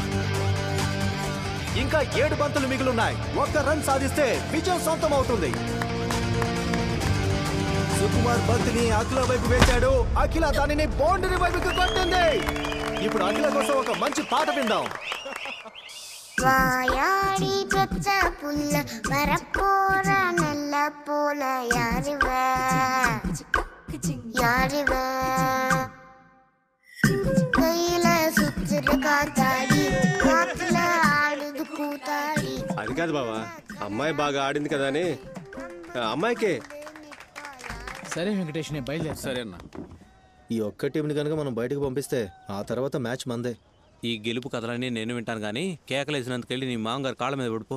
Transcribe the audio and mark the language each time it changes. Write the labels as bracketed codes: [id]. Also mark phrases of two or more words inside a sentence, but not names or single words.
[te] ఇంకా 7 బంతులు మిగిలిన్నాయి. 1 రన్ సాధిస్తే విజయం సొంతం అవుతుంది. సుకుమార్ బంతిని అఖిల వైపు వేశాడు. అఖిల దానిని బౌండరీ వైపుకి కొట్టింది. ఇప్పుడు అఖిల కోసం ఒక మంచి పాట విందాం. [ta] வாயாடி பெற்ற புல்ல வரப்போற நல்ல போல யாருவ கையில சுத்துற காத்தாடி காத்துல ஆடுது கூத்தாடி. [te] అది కాదు బావా, అమ్మాయి బాగా ఆడింది కదా అని అమ్మాయికే. సరే వెంకటేష్ నేను బయలుదేరు. సరే అన్న. ఈ ఒక్క టీంని కనుక మనం బయటకు పంపిస్తే ఆ తర్వాత మ్యాచ్ మందే. ఈ గెలుపు కథలన్నీ నేను వింటాను కానీ కేకలేసినందుకెళ్ళి నీ మామగారు కాళ్ళ మీద పడిపో.